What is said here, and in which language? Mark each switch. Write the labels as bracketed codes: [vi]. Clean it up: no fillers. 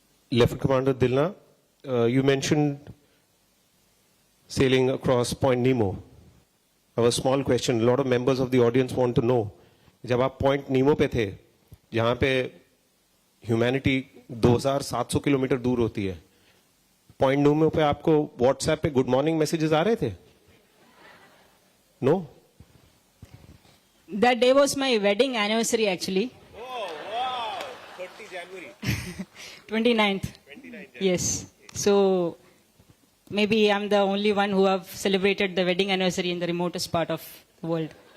[en] Lieutenant Commander Dilna, you mentioned sailing across Point Nemo. I have a small question. A lot of members of the audience want to know. [hi] जब आप Point Nemo पे थे, जहाँ पे humanity 2,700 kilometre दूर होती है, Point Nemo पे आपको WhatsApp पे [en] good morning messages [hi] आ रहे थे? [en] No? That day was my wedding anniversary actually. Oh wow! 30 January. 29th. Yes. So maybe I'm the only one who have celebrated the wedding anniversary in the remotest part of the world.